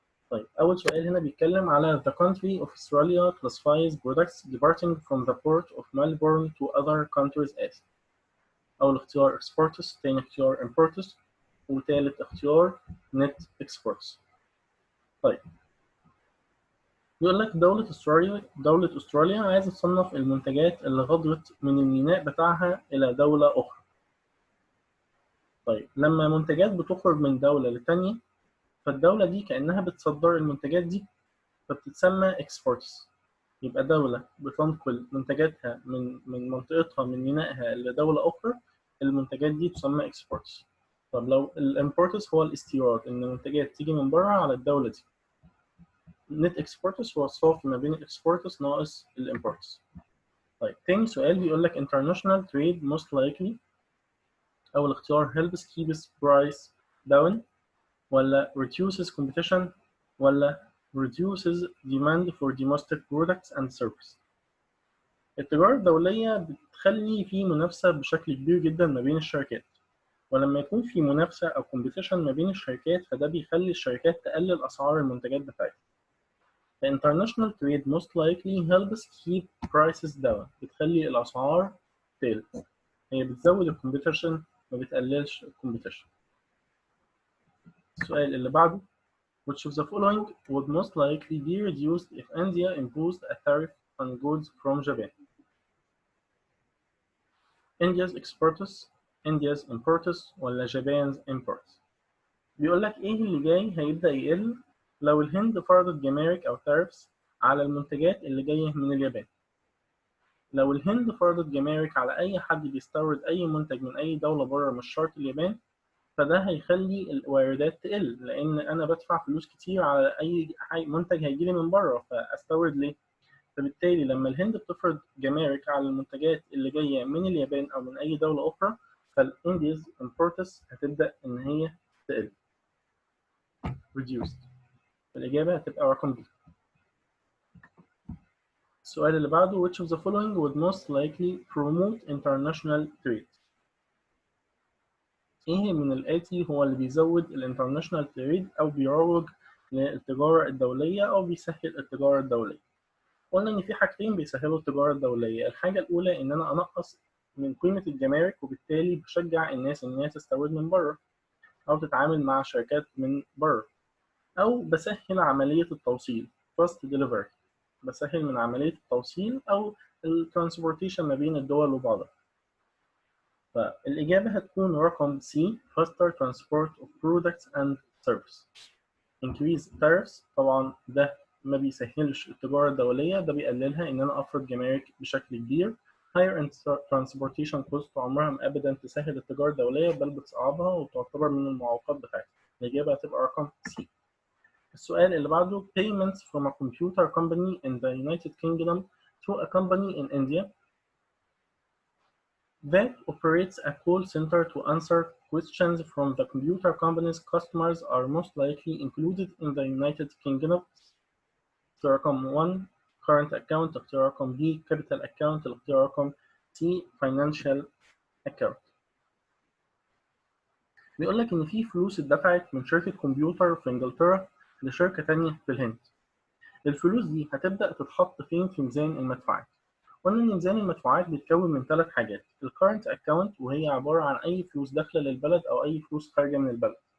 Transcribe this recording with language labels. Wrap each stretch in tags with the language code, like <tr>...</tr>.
<ar>طيب، أول سؤال هنا بيتكلم على</ar> <en>the country of Australia classifies products departing from the port of Melbourne to other countries as.</en> <ar>أول اختيار exports، تاني اختيار imports، وتالت اختيار</ar> <en>net exports.</en> <ar>طيب، بيقول لك دولة أستراليا عايزة تصنف المنتجات اللي غادرت من الميناء بتاعها إلى دولة أخرى. طيب، لما منتجات بتخرج من دولة لتانية، فالدولة دي كأنها بتصدر المنتجات دي، فبتتسمى exports. يبقى دولة بتنقل منتجاتها من منطقتها من مينائها لدولة أخرى، المنتجات دي تسمى exports. طب لو الامبورتس هو الاستيراد، إن المنتجات تيجي من بره على الدولة دي. net exports هو الصافي ما بين الاكسبورتس ناقص الامبورتس. طيب، تاني سؤال بيقول لك</ar> <en>international trade most likely.</en> <ar>أول اختيار</ar> <en>helps keeps price down،</en> <ar>ولا</ar> <en>reduces competition، ولا reduces demand for domestic products and services.</en> <ar>التجارة الدولية بتخلي في منافسة بشكل كبير جدا ما بين الشركات، ولما يكون في منافسة أو competition ما بين الشركات فده بيخلي الشركات تقلل أسعار المنتجات بتاعتها.</ar> <en>The international trade most likely helps keep prices down.</en> <ar>بتخلي الأسعار تقل. هي بتزود الكومبيتيشن، ما بتقللش الكومبيتيشن. السؤال اللي بعده</ar> <en>which of the following would most likely be reduced if India imposed a tariff on goods from Japan. India's exports، India's imports،</en> <ar>ولا</ar> <en>Japan's imports.</en> <ar>بيقول لك ايه اللي جاي هيبدأ يقل لو الهند فرضت جمارك او tariffs على المنتجات اللي جاية من اليابان. لو الهند فرضت جمارك على اي حد بيستورد اي منتج من اي دولة بره مش شرط اليابان، فده هيخلي الواردات تقل، لان انا بدفع فلوس كتير على اي منتج هيجيلي من بره، فاستورد ليه؟ فبالتالي لما الهند بتفرض جمارك على المنتجات اللي جايه من اليابان او من اي دوله اخرى، فالانديز امبورتس هتبدا ان هي تقل reduced. الاجابه هتبقى رقم B. السؤال اللي بعده</ar> <en>which of the following would most likely promote international trade.</en> <ar>ايه من الاتي هو اللي بيزود الانترناشونال تريد او بيروج للتجاره الدوليه او بيسهل التجاره الدوليه؟ قلنا ان في حاجتين بيسهلوا التجاره الدوليه. الحاجه الاولى ان انا انقص من قيمه الجمارك، وبالتالي بشجع الناس ان هي تستورد من بره او تتعامل مع شركات من بره. او بسهل عمليه التوصيل</ar> <en>fast delivery،</en> <ar>بسهل من عمليه التوصيل او الترانسبورتيشن ما بين الدول وبعضها. فالاجابه هتكون رقم</ar> <en>C faster transport of products and services. increase tariffs،</en> <ar>طبعا ده ما بيسهلش التجارة الدولية، ده بيقللها إن أنا أفرض جمارك بشكل كبير.</ar> <en>higher transportation cost</en> <ar>عمرها أبدا تسهل التجارة الدولية، بل بتصعبها وتعتبر من المعوقات بتاعتها. الإجابة هتبقى رقم C. السؤال اللي بعده</ar> <en>payments from a computer company in the United Kingdom to a company in India that operates a call center to answer questions from the computer company's customers are most likely included in the United Kingdom.</en> <ar>اختيار رقم 1</ar> <en>current account،</en> <ar>اختيار رقم B</ar> <en>capital account،</en> <ar>اختيار رقم C</ar> <en>financial account.</en> <ar>بيقول لك إن في فلوس اتدفعت من شركة كمبيوتر في إنجلترا لشركة تانية في الهند. الفلوس دي هتبدأ تتحط فين في ميزان المدفوعات؟ قلنا إن ميزان المدفوعات بيتكون من 3 حاجات. الكارنت أكاونت وهي عبارة عن أي فلوس داخلة للبلد أو أي فلوس خارجة من البلد.</ar>